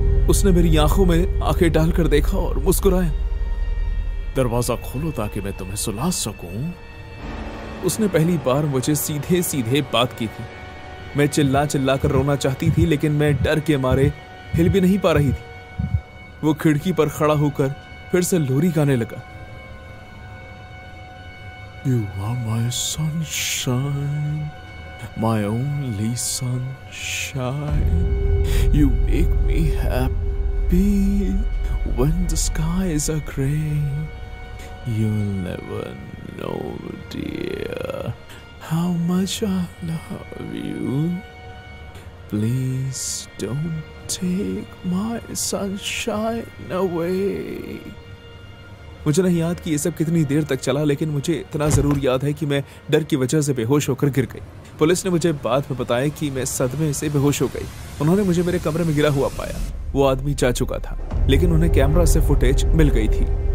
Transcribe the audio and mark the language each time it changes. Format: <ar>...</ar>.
<hi>उसने मेरी आंखों में आंखें डालकर देखा और मुस्कुराया। दरवाजा खोलो ताकि मैं तुम्हें सुला सकूं। उसने पहली बार मुझे सीधे सीधे बात की थी। मैं चिल्ला चिल्ला कर रोना चाहती थी, लेकिन मैं डर के मारे हिल भी नहीं पा रही थी। वो खिड़की पर खड़ा होकर फिर से लोरी गाने लगा।</hi> <en>You are my sunshine, my only sunshine. You make me happy when the skies are gray. You'll never know, dear, how much I love you. Please don't take my sunshine away.</en> <hi>मुझे नहीं याद कि ये सब कितनी देर तक चला, लेकिन मुझे इतना जरूर याद है कि मैं डर की वजह से बेहोश होकर गिर गई। पुलिस ने मुझे बाद में बताया कि मैं सदमे से बेहोश हो गई। उन्होंने मुझे मेरे कमरे में गिरा हुआ पाया। वो आदमी जा चुका था, लेकिन उन्हें कैमरा से फुटेज मिल गई थी।</hi>